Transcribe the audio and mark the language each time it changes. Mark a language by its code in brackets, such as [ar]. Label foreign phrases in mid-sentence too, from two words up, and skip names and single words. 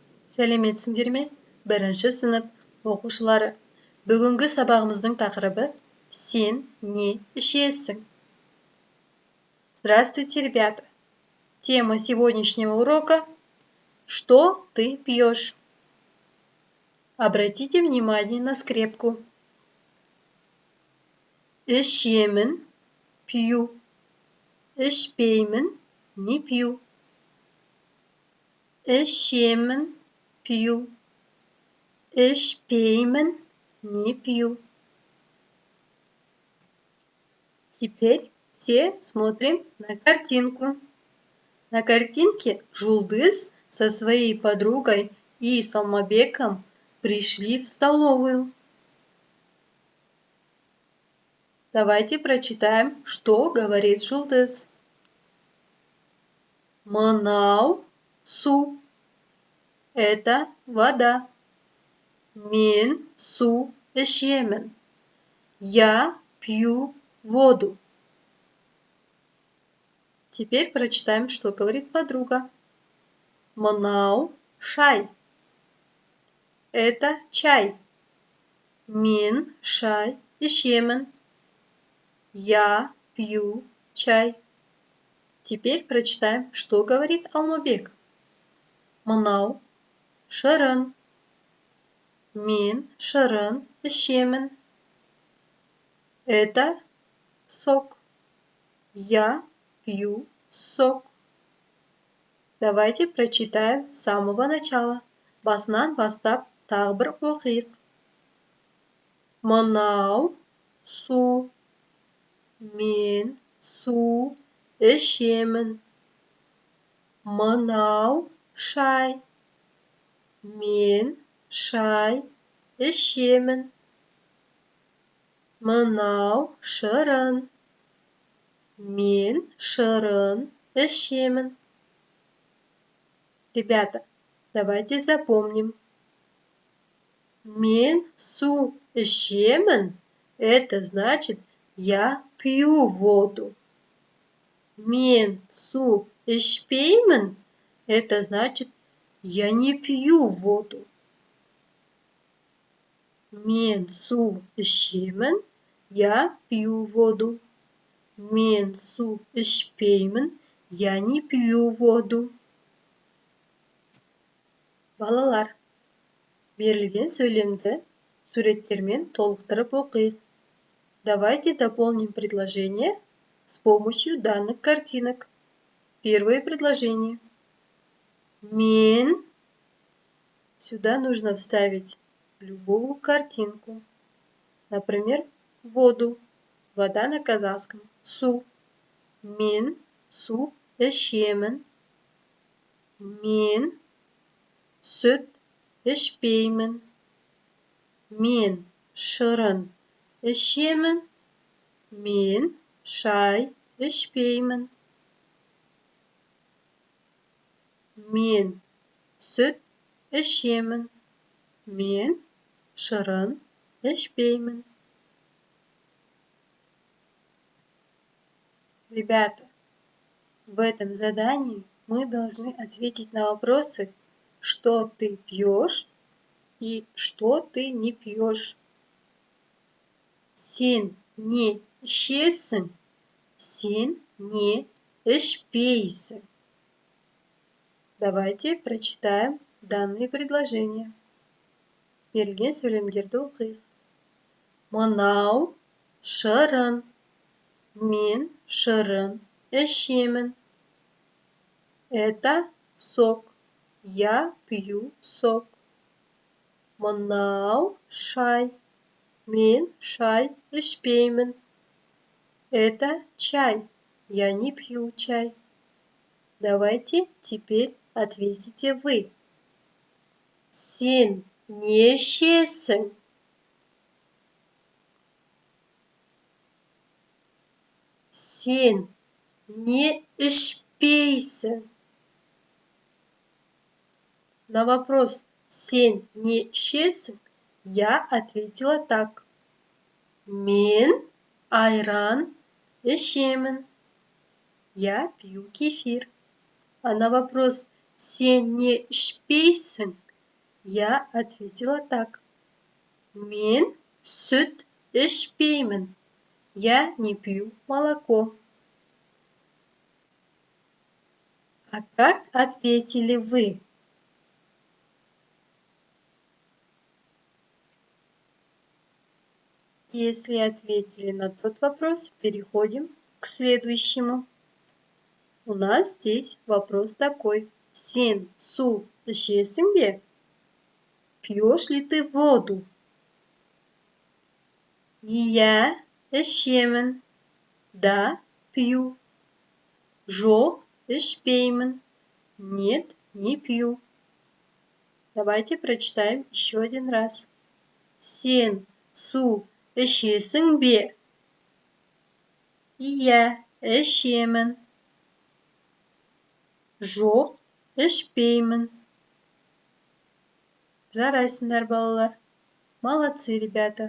[kk] Сәлеметсіңдер ме? Бірінші сынып оқушылары. Бүгінгі сабағымыздың тақырыбы «Сен не ішесің?» [ru] Здравствуйте, ребята! Тема сегодняшнего урока «Что ты пьешь?» Обратите внимание на скрепку. [kk] Ішемін, пью. [ru] Ішпеймін, не пью. [kk] Ішемін, пью. Ішпеймін, [ru] не пью. Теперь все смотрим на картинку. На картинке Жулдыз со своей подругой и Салмабеком пришли в столовую. Давайте прочитаем, что говорит Жулдыз. [kk] Мынау су. [ru] Это вода. [kk] Мен су ішемін. [ru] Я пью воду. Теперь прочитаем, что говорит подруга. [kk] Мынау шай. [ru] Это чай. [kk] Мен шай ішемін. [ru] Я пью чай. Теперь прочитаем, что говорит Алмабек. [kk] Мынау шырын. Мен шырын ішемін. [ru] Это сок. Я пью сок. Давайте прочитаем с самого начала. [kk] Басынан бастап тағы бір оқиық. Мынау су. Мен су ішемін. Мынау шай. Мен шай ішемін. Мынау шырын. Мен шырын ішемін. [ru] Ребята, давайте запомним. [kk] Мен су ішемін. [ru] Это значит, я пью воду. [kk] Мен су ішпеймін. [ru] Это значит, я не пью воду. [kk] Мен су ішемін. [ru] Я пью воду. [kk] Мен су ішпеймін. [ru] Я не пью воду. [kk] Балалар, берілген сөйлемді суреттермен толықтырып оқиық. [ru] Давайте дополним предложение с помощью данных картинок. Первое предложение. Мен. Сюда нужно вставить любую картинку. Например, воду. Вода на казахском. [kk] Су. Мен су ішемін. Мен сүт ішпеймін. Мен шырын ішемін. Мен шай ішпеймін. Мен сүт ішемін. Мен шырын ішпеймін. [ru] Ребята, в этом задании мы должны ответить на вопросы, что ты пьешь и что ты не пьешь. [kk] Сен не ішесің, сен не ішпейсің. [ru] Давайте прочитаем данные предложения. [kk] Берілген сөйлемдерді оқиық. Мынау шырын. Мен шырын ішемін. [ru] Это сок. Я пью сок. [kk] Мынау шай. Мен шай ішпеймін. [ru] Это чай. Я не пью чай. Давайте теперь ответите вы. [kk] Сен не ішесің? Сен не ішпейсің? [ru] На вопрос [kk] «Сен не ішесің?» [ru] я ответила так. [kk] Мен айран ішемін. [ru] Я пью кефир. А на вопрос [kk] «Сен не ішпейсің?» [ru] Я ответила так. [kk] Мен сүт ішпеймін. [ru] Я не пью молоко. А как ответили вы? Если ответили на тот вопрос, переходим к следующему. У нас здесь вопрос такой. [kk] Сен су ішесің бе? [ru] Пьешь ли ты воду? [kk] Я ішемін. [ru] Да, пью. [kk] Жоқ, ішпеймін. [ru] Нет, не пью. Давайте прочитаем еще один раз. [kk] Сен су ішесің бе? Иә, ішемін. Жоқ, ішпеймін. Жарайсыңдар, балалар. [ru] Молодцы, ребята.